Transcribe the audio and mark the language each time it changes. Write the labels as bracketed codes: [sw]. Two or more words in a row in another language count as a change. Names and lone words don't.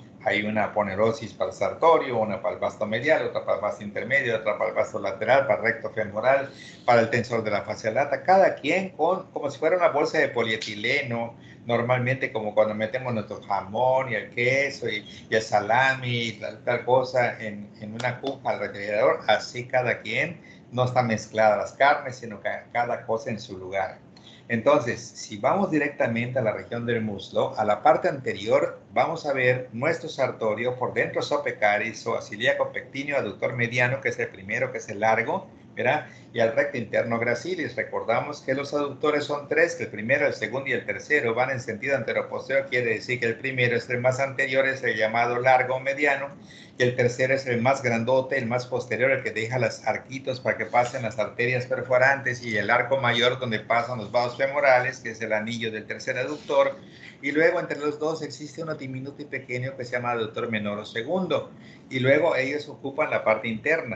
[es] Hay una ponerosis para el sartorio, una para el vasto medial, otra para el vasto intermedio, otra para el vasto lateral, para el recto femoral, para el tensor de la fascia lata, cada quien como si fuera una bolsa de polietileno, normalmente como cuando metemos nuestro jamón y el queso y el salami y tal cosa en una cuja al refrigerador, así cada quien, no está mezclada las carnes, sino que cada cosa en su lugar. Entonces, si vamos directamente a la región del muslo, a la parte anterior, vamos a ver nuestro sartorio, por dentro sopecaris, psoas-ilíaco, pectíneo, aductor mediano, que es el primero, que es el largo, ¿verdad? Y al recto interno gracilis. Recordamos que los aductores son 3, que el primero, el segundo y el tercero van en sentido anteroposterior, quiere decir que el primero es el más anterior, es el llamado largo mediano, y el tercero es el más grandote, el más posterior, el que deja los arquitos para que pasen las arterias perforantes, y el arco mayor donde pasan los vasos femorales, que es el anillo del tercer aductor, y luego entre los dos existe uno diminuto y pequeño que se llama aductor menor o segundo, y luego ellos ocupan la parte interna.